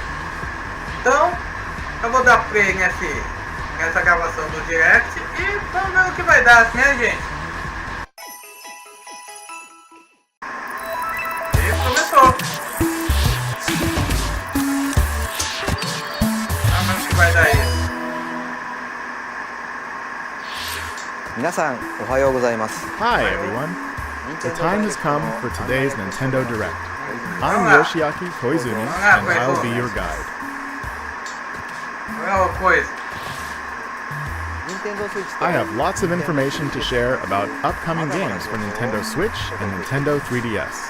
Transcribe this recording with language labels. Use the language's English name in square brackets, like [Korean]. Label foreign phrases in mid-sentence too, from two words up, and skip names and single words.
[Portuguese] Então, eu vou dar play nessa gravação do Direct e vamos ver o que vai dar, né, gente? E começou. Vai dar isso. [Japanese] 皆さんおはようございます。 [English] Hi everyone. The time has come for today's Nintendo Direct. I'm Yoshiaki Koizumi and I'll be your guide. I have lots of information to share about upcoming games for Nintendo Switch and Nintendo 3DS.